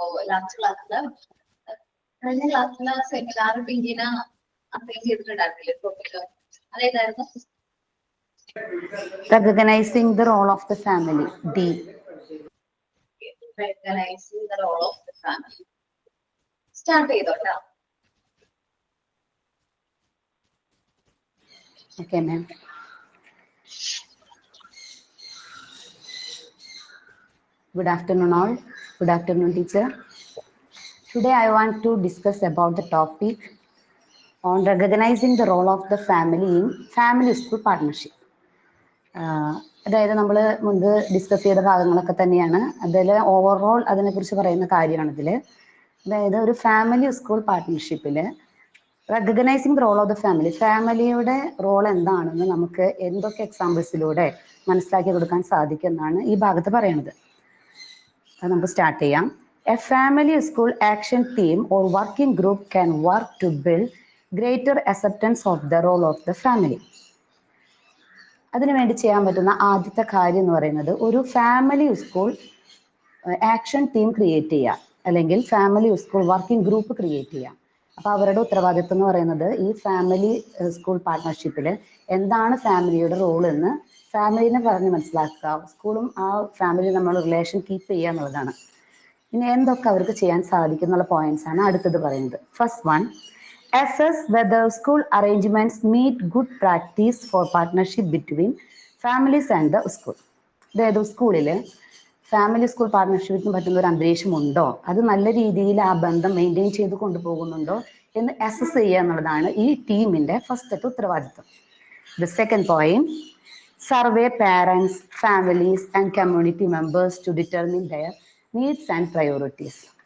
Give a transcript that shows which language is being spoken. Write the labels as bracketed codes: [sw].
[ml] Last ക്ലാസ്സില് കഴിഞ്ഞ ക്ലാസ്സില് seminar പിങ്കിന assign ചെയ്തിട്ടുണ്ടായിരുന്നില്ലേ topic? അതേതായിരുന്നു? [en] Recognizing the role of the family. D. Recognizing the role of the family. [ml] Start ചെയ്തോട്ടാ. [en] Okay, ma'am. Good afternoon, all. Good afternoon, teacher. Today, I want to discuss about the topic on recognizing the role of the family in family school partnership. [ml] അതായത് നമ്മൾ മുൻപ് discuss ചെയ്ത ഭാഗങ്ങളൊക്കെ തന്നെയാണ്. അതിൽ overall അതിനെക്കുറിച്ച് പറയുന്ന കാര്യമാണ് ഇതിൽ. അതായത് ഒരു family school പാർട്ട്ണർഷിപ്പിൽ [en] recognising the role of the family, [ml] ഫാമിലിയുടെ റോൾ എന്താണെന്ന് നമുക്ക് എന്തൊക്കെ എക്സാമ്പിൾസിലൂടെ മനസ്സിലാക്കി കൊടുക്കാൻ സാധിക്കും എന്നാണ് ഈ ഭാഗത്ത് പറയുന്നത്. അത് നമുക്ക് സ്റ്റാർട്ട് ചെയ്യാം. [en] A family school action team or working group can work to build greater acceptance of the role of the family. [ml] അതിനുവേണ്ടി ചെയ്യാൻ പറ്റുന്ന ആദ്യത്തെ കാര്യം എന്ന് പറയുന്നത് ഒരു family school action team create ചെയ്യുക, അല്ലെങ്കിൽ family school working group create ചെയ്യുക. അപ്പോൾ അവരുടെ ഉത്തരവാദിത്വം എന്ന് പറയുന്നത് ഈ ഫാമിലി സ്കൂൾ പാർട്ട്ണർഷിപ്പിൽ എന്താണ് ഫാമിലിയുടെ റോൾ എന്ന് ഫാമിലിനെ പറഞ്ഞ് മനസ്സിലാക്കുക, സ്കൂളും ആ ഫാമിലി നമ്മൾ റിലേഷൻ കീപ്പ് ചെയ്യുക എന്നുള്ളതാണ്. ഇനി എന്തൊക്കെ അവർക്ക് ചെയ്യാൻ സാധിക്കും എന്നുള്ള പോയിന്റ്സ് ആണ് അടുത്തത് പറയുന്നത്. [en] First one, assess whether school arrangements meet good practice for partnership between families and the school. [ml] അതായത് സ്കൂളിൽ ഫാമിലി സ്കൂൾ പാർട്ട്ണർഷിപ്പിന് പറ്റുന്ന ഒരു അന്തരീക്ഷം ഉണ്ടോ, അത് നല്ല രീതിയിൽ ആ ബന്ധം മെയിൻറ്റെയിൻ ചെയ്ത് കൊണ്ടുപോകുന്നുണ്ടോ എന്ന് അസസ് ചെയ്യുക എന്നുള്ളതാണ് ഈ ടീമിൻ്റെ ഫസ്റ്റത്തെ ഉത്തരവാദിത്വം. [en] The second point, survey parents, families and community members to determine their needs and priorities.